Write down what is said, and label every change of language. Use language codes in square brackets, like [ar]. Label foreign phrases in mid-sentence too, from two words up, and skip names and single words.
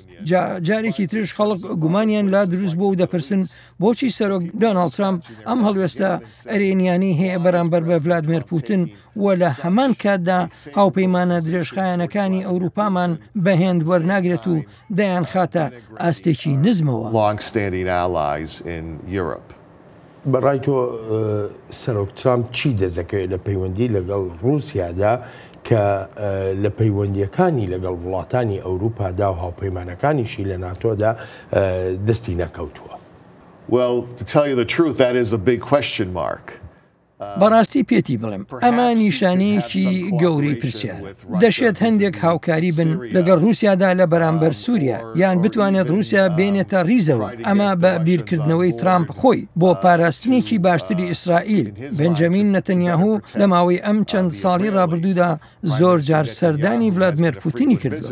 [ckb] جارێکی ترش خەڵک گومانیان لا دروست بۆ و دەپرسن بۆچی سەرۆک دۆناڵد ترامپ ئەم هەڵوێستە ئەرێنیانی هەیە بەرامبەر بە ڤلادیمیر پوتین و لە هەمان کاتدا هاوپەیمانە درێژخایەنەکانی ئەوروپامان بەهێند وەرناگرێت و دەیان خاتە ئاستێکی نزمەوە. بەڕای تۆ سەرۆک ترامپ چی دەزەکەوێت لە پەیوەندی لەگەڵ رووسیادا کە لە پەیوەندیەکانی لەگەڵ وڵاتانی ئەوروپادا و هاوپەیمانەکانیشی لە ناتۆدا دەستی نەکەوتووە؟ [en] Well, to tell you the truth, that is a big question mark. [ckb] بەڕاستی پێتی بڵێم ئەمە نیشانەیەکی گەورەی پرسیارە دەشێت هەندێک هاوکاری بن لەگەڵ رووسیادا لە بەرامبەر سووریا یان بتوانێت رووسیا بێنێتە ڕیزەوە ئەمە بە بیرکردنەوەی ترامپ خۆی بۆ پاراستنێکی باشتری ئیسرائیل بنجەمین نەتەنیاهو لە ماوەی ئەم چەند ساڵی ڕابردوودا زۆر جار سەردانی ڤلادیمیر پوتینی کردووە